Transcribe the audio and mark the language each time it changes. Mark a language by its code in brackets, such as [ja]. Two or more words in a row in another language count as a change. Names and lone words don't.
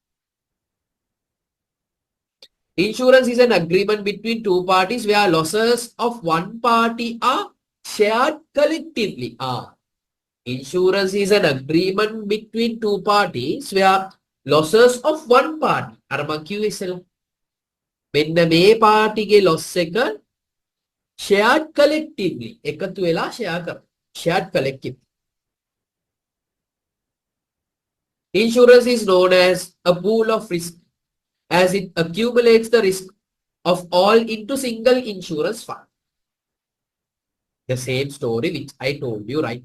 [en] Insurance is an agreement between two parties where losses of one party are shared collectively. Insurance is an agreement between two parties where losses of one party. [si] අර මං කිව්වේ ඉස්සෙල්ලා. මෙන්න මේ පාටිගේ loss එක [en] shared collectively. [si] එකතු වෙලා share කරනවා. [en] Shared collectively. Insurance is known as a pool of risk as it accumulates the risk of all into single insurance fund. The same story which I told you right.